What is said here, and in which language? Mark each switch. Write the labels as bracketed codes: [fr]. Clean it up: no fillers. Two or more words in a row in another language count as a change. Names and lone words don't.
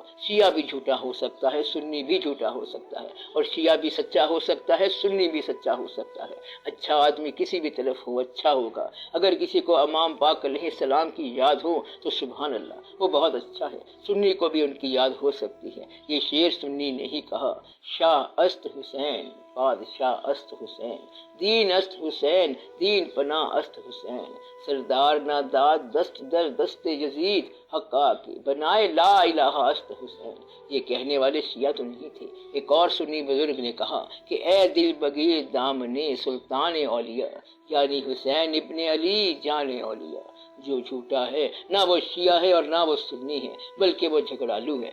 [ur] شیعہ بھی جھوٹا ہو سکتا ہے، سنی بھی جھوٹا ہو سکتا ہے، اور شیعہ بھی سچا ہو سکتا ہے، سنی بھی سچا ہو سکتا ہے۔ اچھا آدمی کسی بھی طرف ہو اچھا ہوگا۔ اگر کسی کو امام پاک [ar] علیہ السلام [ur] کی یاد ہو تو [ar] سبحان اللہ، [ur] وہ بہت اچھا ہے۔ سنی کو بھی ان کی یاد ہو سکتی ہے۔ یہ شعر سنی نے ہی کہا، [fa] شاہ است حسین بادشاہ است حسین، [ur] دین است حسین دین پناہ است حسین، سردار ناداد دست در دست یزید، حقا کی بنائے لا الہ است حسین۔ یہ کہنے والے شیعہ تو نہیں تھے۔ ایک اور سنی بزرگ نے کہا کہ [fa] اے دل بگیر دامنے سلطان اولیاء، [ur] یعنی حسین ابن علی جان اولیاء۔ جو جھوٹا ہے نہ وہ شیعہ ہے اور نہ وہ سنی ہے، بلکہ وہ جھگڑالو ہے۔